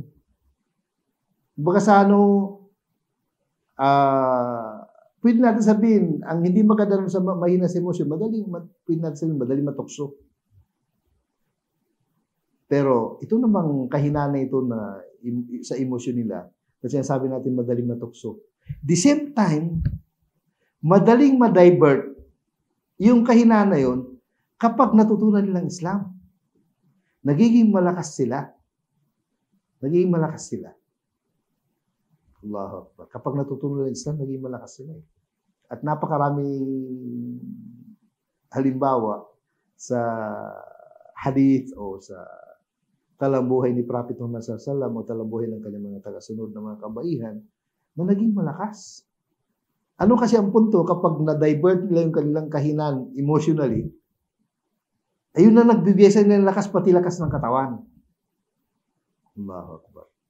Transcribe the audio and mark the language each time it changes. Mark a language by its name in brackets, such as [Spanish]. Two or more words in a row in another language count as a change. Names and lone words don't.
[Filipino] Baga sa pwede natin sabihin, ang hindi maganda sa mahina sa emosyon, pwede natin sabihin, madaling matukso. Pero ito namang kahinaan na ito na sa emosyon nila, kasi sabi natin madaling matukso. [English] The same time, [Filipino] madaling ma-divert yung kahinaan na yun kapag natutunan nilang Islam. Nagiging malakas sila. [Arabic] الله أكبر. [Filipino] Kapag natutunan ng Islam, naging malakas sila. At napakaraming halimbawa sa hadith o sa talambuhay ni Prophet Muhammad [Arabic] صلى الله عليه وسلم [Filipino] o talambuhay ng kanyang mga tagasunod na mga kabaihan na naging malakas. Ano kasi ang punto kapag na-divert nila yung kanilang kahinaan emotionally, ayun na nagbibigay nila ng lakas, pati lakas ng katawan. [Arabic] الله أكبر.